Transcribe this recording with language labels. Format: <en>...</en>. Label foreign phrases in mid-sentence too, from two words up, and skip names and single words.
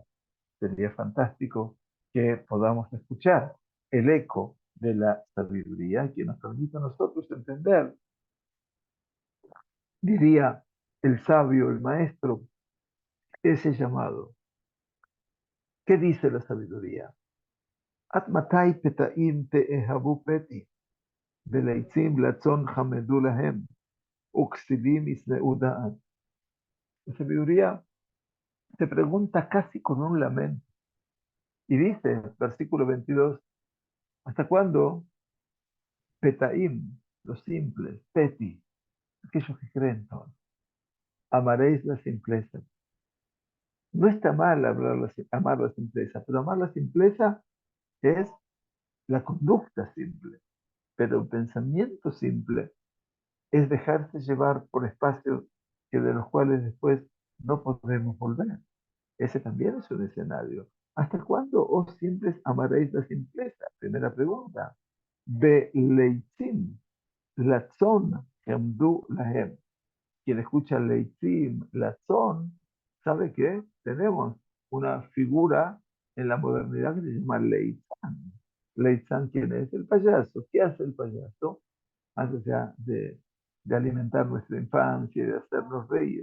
<es>Sería fantástico que podamos escuchar el eco de la sabiduría que nos permita a nosotros entender, diría el sabio, el maestro, ese llamado. ¿Qué dice la sabiduría?</es> <he>עד מתי פתאים תאהבו פתי, ולצים לצון חמדו להם, וכסילים ישנאו דעת.</he> <es>La sabiduría se pregunta casi con un lamento. Y dice, versículo 22, ¿hasta cuándo petaim, los simples, peti, aquellos que creen todo, amaréis la simpleza? No está mal amar la simpleza, pero amar la simpleza es la conducta simple. Pero el pensamiento simple es dejarse llevar por espacios que de los cuales después no podemos volver. Ese también es un escenario. ¿Hasta cuándo, oh simples, amaréis la simpleza? Primera pregunta.</es> <he>בלצים, לצון, חמדו להם.</he> <es>Quien escucha</es> <he>לצים, לצון,</he> <es>sabe que tenemos una figura en la modernidad que se llama leitzán. Leitzán, ¿quién es? El payaso. ¿Qué hace el payaso? Más allá de alimentar nuestra infancia y de hacernos reír.</es>